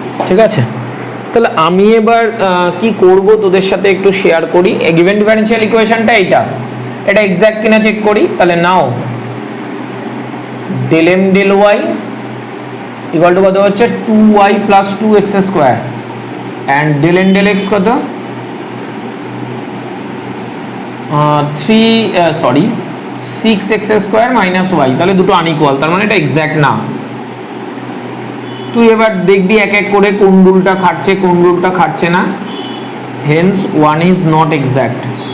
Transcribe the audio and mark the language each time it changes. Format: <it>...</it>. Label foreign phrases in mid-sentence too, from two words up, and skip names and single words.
<bn>ঠিক আছে, তাহলে আমি এবার কি করব তোদের সাথে একটু শেয়ার করি।</bn> <en>given differential</en> <bn>ইকুয়েশনটা এটা এক্সাক্ট কিনা চেক করি। তাহলে নাও</bn> <en>del m del y equal to</en> <bn>কত হচ্ছে</bn> <en>2y plus 2x square and del n del x কত 6x square minus y.</en> <bn>তাহলে দুটো আনইকুয়াল, তার মানে এটা এক্সাক্ট না। তুই এবার দেখবি এক এক করে কোন রুলটা খাটছে কোন রুলটা খাটছে না।</bn> <en>hence one is not exact.</en>